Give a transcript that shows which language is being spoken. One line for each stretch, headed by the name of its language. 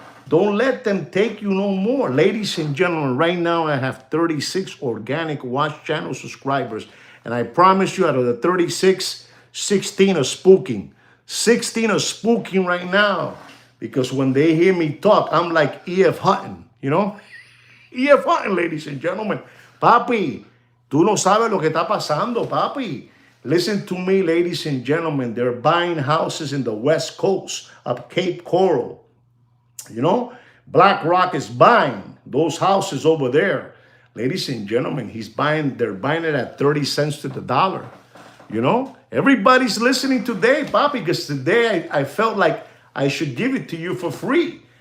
English: Don't let them take you no more. Ladies and gentlemen, right now I have 36 organic Watch Channel subscribers. And I promise you, out of the 36, 16 are spooking. 16 are spooking right now. Because when they hear me talk, I'm like E.F. Hutton, you know? E.F. Hutton, ladies and gentlemen.
Spanish: Papi, tú no sabes lo que está pasando, papi.
English: Listen to me, ladies and gentlemen. They're buying houses in the West Coast of Cape Coral. You know? BlackRock is buying those houses over there. Ladies and gentlemen, they're buying it at 30 cents to the dollar. You know? Everybody's listening today, papi, because today I felt like I should give it to you for free.